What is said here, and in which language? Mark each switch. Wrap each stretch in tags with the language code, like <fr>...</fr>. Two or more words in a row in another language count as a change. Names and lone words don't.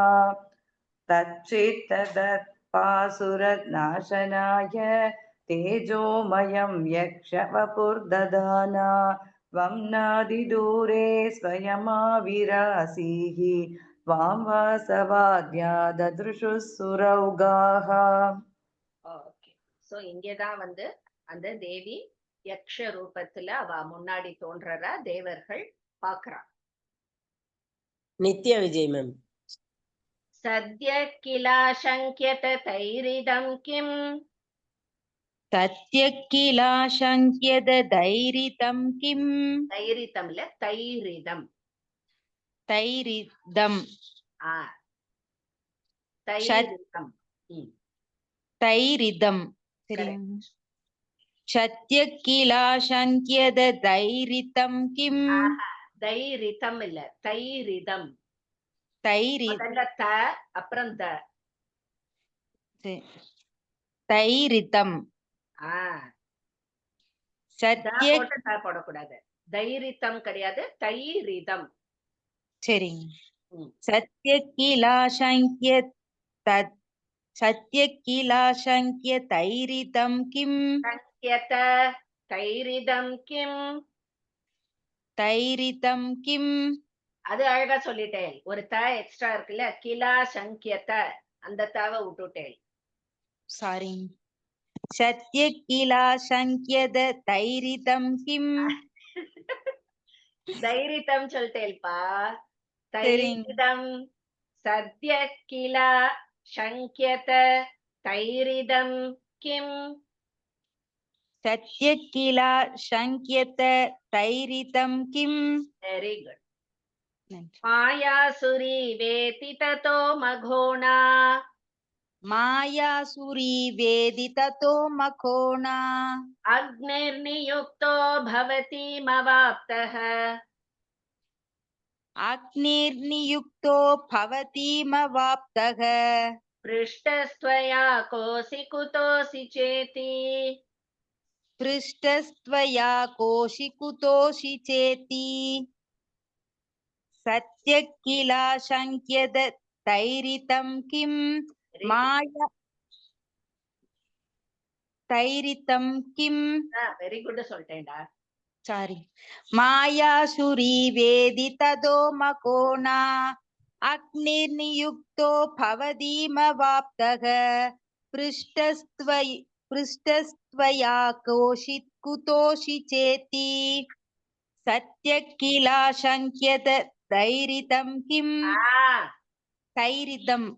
<sa>तच्चेत्तदर्भासुरनाशनाय तेजोमयं यक्षवपुर्ददाना त्वं नादिदूरे स्वयमाविरासीः त्वां वासवाद्या ददृशुः सुरौघाः</sa> <en>okay so</en> <ta>இங்கதான் வந்து அந்த தேவி யக்ஷ ரூபத்துல அவ முன்னாடி தோன்றறா தேவர்கள் பாக்குறா நித்ய விஜய் மேம்.</ta> <sa>सत्य किलाशङ्क्यत तैरितं किम् सत्य किलाशङ्क्यद दैरितं किम्</sa> <ta>தைரிதம் இல்ல தைரிதம்</ta> <sa>तैरिदम्</sa> <ta>ஆ தைரிதம்</ta> <sa>तैरिदम्</sa> <en>Correct.</en> <sa>सत्य किलाशङ्क्यद दैरितं किम्</sa> <ta>தைரிதம் இல்ல தைரிதம்</ta> <sa>तैरि</sa> <ta>முதல்ல த அப்புறம் த</ta> <sa>तैरितम्</sa> <ta>ஆ த</ta> <sa>सत्य</sa> <ta>போட்டு த போடக்கூடாது தைரிதம் கிடையாது தைரிதம் சரிங்க ம்.</ta> <sa>सत्य किलाशङ्क्य तत् सत्य किलाशङ्क्य तैरितं किम् शङ्क्यत तैरितं किम् तैरितं किम्</sa> <ta>அது அழகா சொல்லிட்டேன் ஒரு த எக்ஸ்ட்ரா இருக்குல்ல</ta> <sa>किला शङ्क्यत</sa> <ta>அந்த தாவை விட்டுட்டேன்</ta> <sa>सारी सत्य किलाशङ्क्यद तैरितं किम्</sa> <ta>தைரிதம் சொல்லிட்டேல்பா சரிங்க.</ta> <sa>तैरितं सत्य किला शङ्क्यत तैरितं किम् सत्य किलाशङ्क्यत तैरितं किम्</sa> <en>very good</en> <sa>मायासुरी वेदि ततो मखोणा मायासुरी वेदिततो मखोणा अग्निर्नियुक्तो भवतीमवाप्तः अग्निर्नियुक्तो भवतीमवाप्तः पृष्टस्त्वया कोऽसि कुतोऽसि चेति पृष्टस्त्वया कोशि कुतोषि चेति सत्य किलाशङ्क्यद तैरितं किम् माया तैरितं किम्</sa> <en>very good</en> <ta>சொல்லிட்டேன்டா</ta> <sa>सारी मायासुरी वेदिततो मकोणा अग्निर्नियुक्तो भवदीमवाप्तः पृष्टस्त्वया कोशित् कुतोषि चेति सत्य किलाशङ्क्यत दैरितं किम् तैरितं</sa>